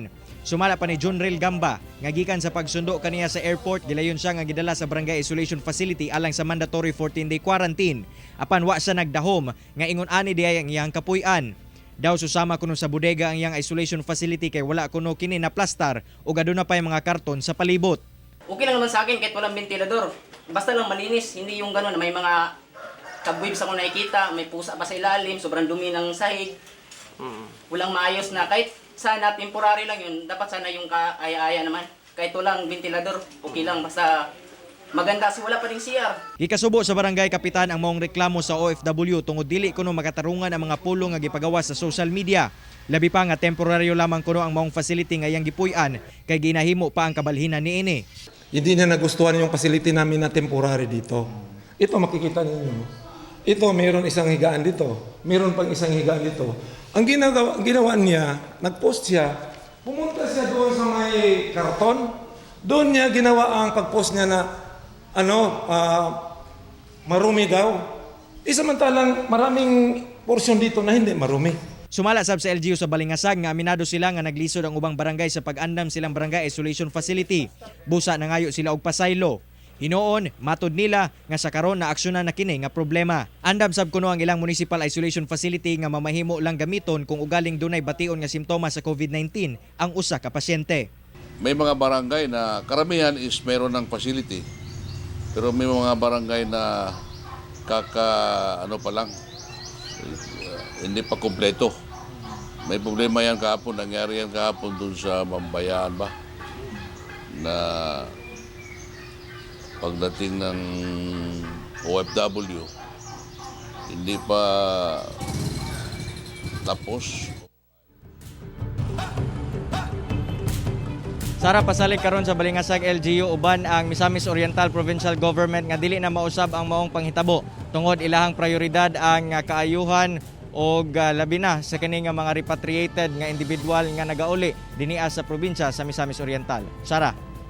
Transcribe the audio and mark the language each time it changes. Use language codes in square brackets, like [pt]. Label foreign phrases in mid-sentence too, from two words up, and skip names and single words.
[ceb] Sumala pa ni Junril Gamba nga gikan sa pagsundo kaniya sa airport, gilayon siya nga gidala sa barangay [en] isolation facility [ceb] alang sa [en] mandatory 14-day quarantine. [ceb] Apan wa siya nagdahom nga ingon ani diay ang iyang kapuy-an. Daw susama kuno sa bodega ang iyang [en] isolation facility [ceb] kay wala kuno kini na plastar ug aduna pay mga karton sa palibot. [tl] Okay lang naman sa akin kahit walang ventilador. Basta lang malinis, hindi yung gano'n na may mga cobwebs ako nakikita, may pusa pa sa ilalim, sobrang dumi ng sahig. Walang maayos na kahit sana temporary lang yun, dapat sana yung kaaya-aya naman. Kahit walang ventilador, okay lang, basta maganda kasi wala pa rin CR. [ceb] Gikasubo sa barangay kapitan ang maong reklamo sa OFW tungod dili kuno makatarungan ang mga pulong nga gipagawas sa [en] social media. [ceb] Labi pa nga temporaryo lamang kuno ang maong facility nga iyang gipuy-an kay ginahimo pa ang kabalhinan niini. [tl] Hindi na nagustuhan yung facility namin na temporary dito. Ito makikita ninyo. Ito mayroon isang higaan dito. Mayroon pang isang higaan dito. Ang ginawa niya, nag-post siya, pumunta siya doon sa may karton. Doon niya ginawa ang pag-post niya na marumi daw. Samantalang maraming porsyon dito na hindi marumi. [ceb] Sumala sab sa LGU sa Balingasag nga aminado sila nga naglisod ang ubang barangay sa pag-andam silang barangay [en] isolation facility. [ceb] Busa na ngayo sila og pasaylo. Hinoon, matud nila nga sa karon na aksyonan na kini nga problema. Andam sab kuno ang ilang [en] municipal isolation facility [ceb] nga mamahimo lang gamiton kung ugaling dunay bation nga simptomas sa COVID-19 ang usa ka pasyente. [tl] May mga barangay na karamihan is mayroon ng facility. Pero may mga barangay na pa lang, hindi pa kumpleto. May problema yan kahapon, nangyari yan kahapon dun sa Mambayaan ba? Na pagdating ng OFW, hindi pa tapos. [ceb] Sara, pasalig karon sa Balingasag LGU uban ang Misamis Oriental Provincial Government nga dili na mausab ang maong panghitabo tungod ilahang prioridad ang kaayuhan o labi na sa kini nga mga repatriated nga individual nga nagauli dinia sa probinsya sa Misamis Oriental.